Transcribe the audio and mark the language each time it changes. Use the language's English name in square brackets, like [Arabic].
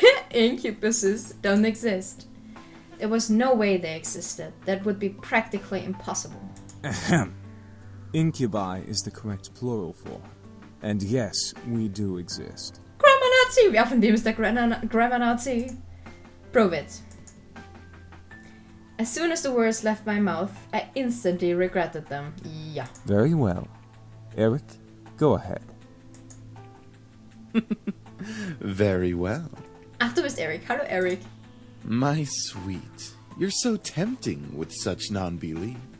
[English] Incubuses don't exist. There was no way they existed. That would be practically impossible. Ahem. Incubi is the correct plural form. And yes, we do exist. Grammar Nazi! [German] Ja, von dem ist der Grammar Nazi. [English] Prove it. As soon as the words left my mouth, I instantly regretted them. [German] Ja. [English] Very well. Eric, go ahead. Very well. [German] Ach, du bist Eric. Hallo, Eric. [English] My sweet, you're so tempting with such non-belief.